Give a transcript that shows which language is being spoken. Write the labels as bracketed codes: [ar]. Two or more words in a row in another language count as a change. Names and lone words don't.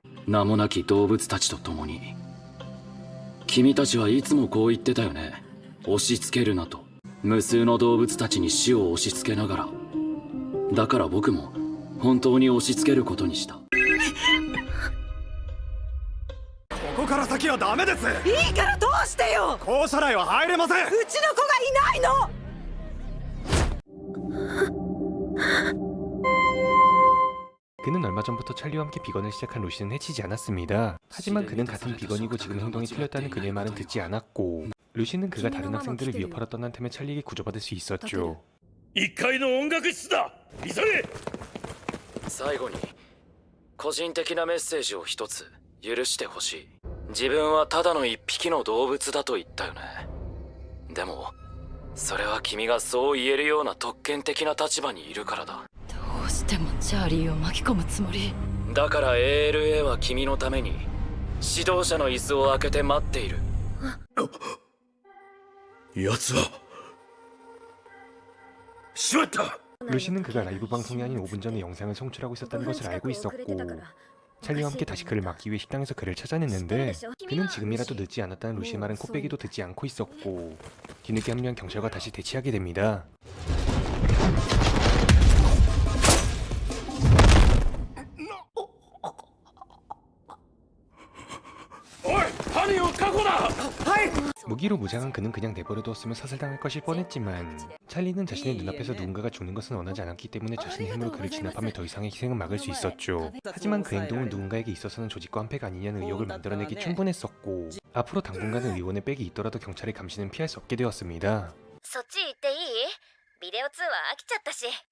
[ja] 名もなき動物たちと共に君たちはいつもこう言ってたよね押し付けるなと無数の動物たちに死を押し付けながらだから僕も本当に押し付けることにしたここから先はダメですいいからどうしてよ校舎内は入れませんうちの子がいないの [ko] 그는 얼마 전부터 찰리와 함께 비건을 시작한 루시는 해치지 않았습니다. 하지만 그는 같은 비건이고 지금 행동이 틀렸다는 그녀의 말은 듣지 않았고 루시는 그가 다른 학생들을 위협하러 떠난 틈에 찰리에게 구조받을 수 있었죠. [ja] 1 階の音楽室だ急げ最後に個人的なメッセージを一つ許してほしい自分はただの一匹の動物だと言ったよねでもそれは君がそう言えるような特権的な立場にいるからだどうしてもチャーリーを巻き込むつもりだから ALA は君のために指導者の椅子を開けて待っている奴はしまった [ko] 루시는 그가 라이브 방송이 아닌 5분 전에 영상을 송출하고 있었다는 것을 알고 있었고 찰리와 함께 다시 그를 막기 위해 식당에서 그를 찾아냈는데 그는 지금이라도 늦지 않았다는 루시의 말은 코빼기도 듣지 않고 있었고 뒤늦게 합류한 경찰과 다시 대치하게 됩니다. [ja] おい犯人を確保だ [ko] 무기로 무장한 그는 그냥 내버려두었으면 사살당할 것일 뻔했지만 찰리는 자신의 눈앞에서 누군가가 죽는 것은 원하지 않았기 때문에 자신의 힘으로 그를 진압하며 더 이상의 희생은 막을 수 있었죠. 하지만 그 행동은 누군가에게 있어서는 조직과 한패가 아니냐는 의혹을 만들어내기 충분했었고 앞으로 당분간은 의원의 백이 있더라도 경찰의 감시는 피할 수 없게 되었습니다. [ja] そっち行っていい？ビデオ通話飽きちゃったし。